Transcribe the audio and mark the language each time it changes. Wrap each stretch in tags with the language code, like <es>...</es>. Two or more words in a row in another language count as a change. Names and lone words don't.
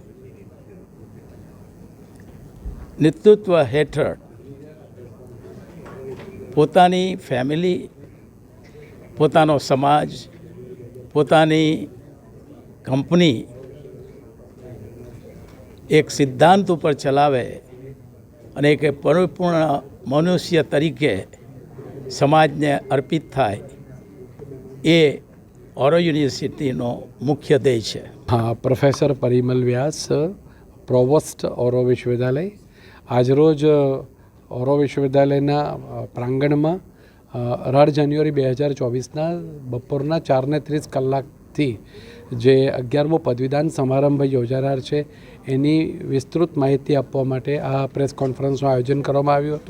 <gu>નેતૃત્વ હેઠળ પોતાની ફેમિલી, પોતાનો સમાજ, પોતાની કંપની એક સિદ્ધાંત ઉપર ચલાવે અને એક પરિપૂર્ણ મનુષ્ય તરીકે સમાજને અર્પિત થાય, એ ઓરો યુનિવર્સિટીનો મુખ્ય ધ્યેય છે।</gu> <hi>हाँ, प्रोफेसर परिमल व्यास, प्रोवोस्ट ओरो विश्वविद्यालय।</hi> <gu>આજરોજ ઓરો વિશ્વવિદ્યાલયના પ્રાંગણમાં 18 જાન્યુઆરી 2024ના બપોરના 4:30 જે 11મો પદવીદાન સમારંભ યોજાનાર છે, એની વિસ્તૃત માહિતી આપવા માટે આ પ્રેસ કોન્ફરન્સનું આયોજન કરવામાં આવ્યું હતું।</gu>